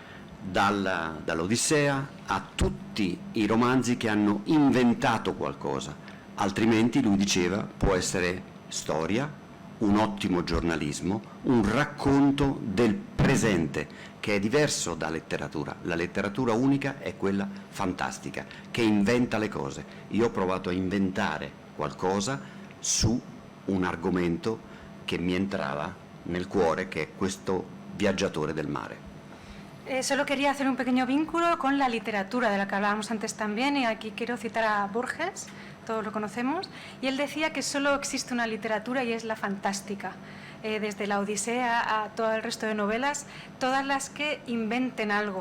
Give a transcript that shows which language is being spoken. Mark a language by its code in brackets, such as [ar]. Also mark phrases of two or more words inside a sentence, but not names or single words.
[it] Dall'Odissea a tutti i romanzi che hanno inventato qualcosa, altrimenti lui diceva può essere storia un ottimo giornalismo, un racconto del presente, che è diverso da letteratura. La letteratura unica è quella fantastica, che inventa le cose. Io ho provato a inventare qualcosa su un argomento che mi entrava nel cuore, che è questo viaggiatore del mare. [es] Solo quería hacer un pequeño vínculo con la literatura de la que hablábamos antes también, y aquí quiero citar a Borges, todos lo conocemos, y él decía que solo existe una literatura y es la fantástica. Desde la Odisea a todo el resto de novelas, todas las que inventen algo.